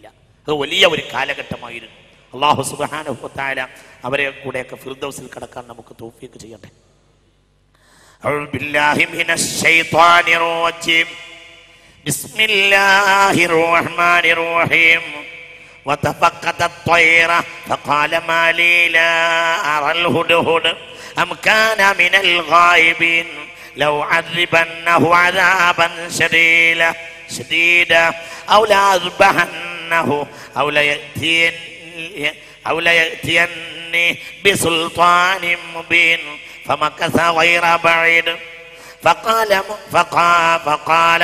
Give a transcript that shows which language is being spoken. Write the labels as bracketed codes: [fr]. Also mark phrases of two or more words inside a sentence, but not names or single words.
[ml] അത് വലിയ ഒരു കാലഘട്ടമായിരുന്നു. [ar] الله سبحانه وتعالى [ml] അവരെ കൂടെയൊക്കെ ഫിർദൗസിൽ കടക്കാൻ നമുക്ക് തൗഫീഖ് ചെയ്യട്ടെ. [ar] أعوذ بالله من الشيطان الرجيم. بسم الله الرحمن الرحيم. وتفقد الطير فقال ما لي لا أرى الهدهد أم كان من الغائبين لو عذبنه عذابا شديدا أو لأذبحنه أو ليأتيني بسلطان مبين فمكث غير بعيد فقال